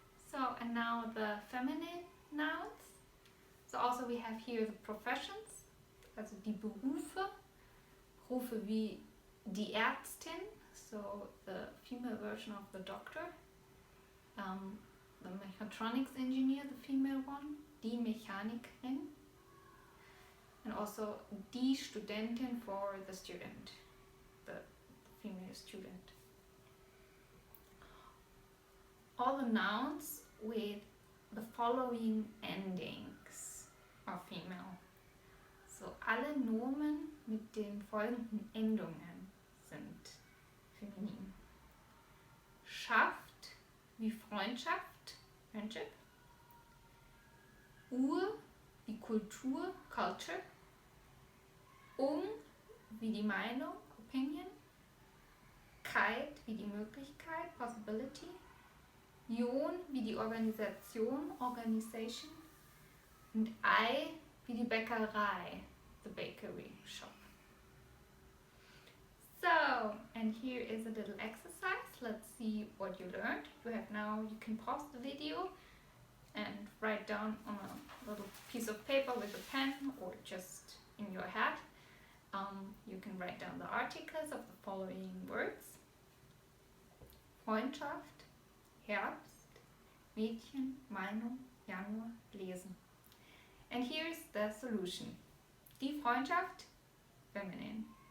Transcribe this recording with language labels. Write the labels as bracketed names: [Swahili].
[English] So, and now the feminine nouns. So also we have here the professions, [German] also die Berufe wie die Ärztin, [English] so the female version of the doctor, the mechatronics engineer, the female one, [German] die Mechanikerin, [English] and also [German] die Studentin [English] for the student, the female student. All the nouns with the following endings are female. [German] So alle Nomen mit den folgenden Endungen sind feminin. Schaft wie Freundschaft, Friendship. Uhr Kultur, culture. Wie die Meinung, opinion. Keit wie die Möglichkeit, possibility. Ion wie die Organisation, organization. Und Ei wie die Bäckerei, the bakery shop. [English] So, and here is a little exercise. Let's see what you learned. You can pause the video and write down on a little piece of paper with a pen or just in your head. You can write down the articles of the following words. [German] Freundschaft, Herbst, Mädchen, Meinung, Januar, lesen. [English] And here's the solution. [German] Die Freundschaft, feminin.